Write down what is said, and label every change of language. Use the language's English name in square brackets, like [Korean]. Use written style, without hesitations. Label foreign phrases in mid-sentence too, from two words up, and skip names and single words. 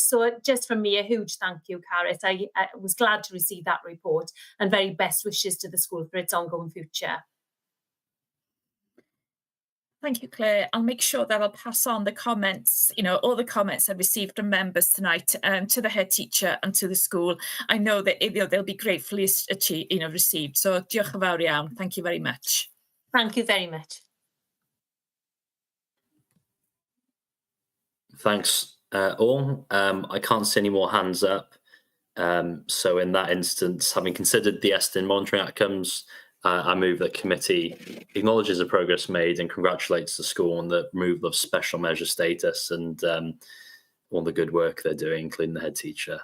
[English] So just from me, a huge thank you, Carys. I was glad to receive that report and very best wishes to the school for its ongoing future. Thank you, Claire. I'll make sure that I'll pass on the comments, all the comments I've received from members tonight to the head teacher and to the school. I know that they'll be gratefully received. [Welsh] So diolch yn fawr iawn. [English] Thank you very much. Thank you very much. Thanks all. I can't see any more hands up. So in that instance, having considered the ESTIN monitoring outcomes, I move that committee acknowledges the progress made and congratulates the school on the removal of special measure status and all the good work they're doing, including the head teacher.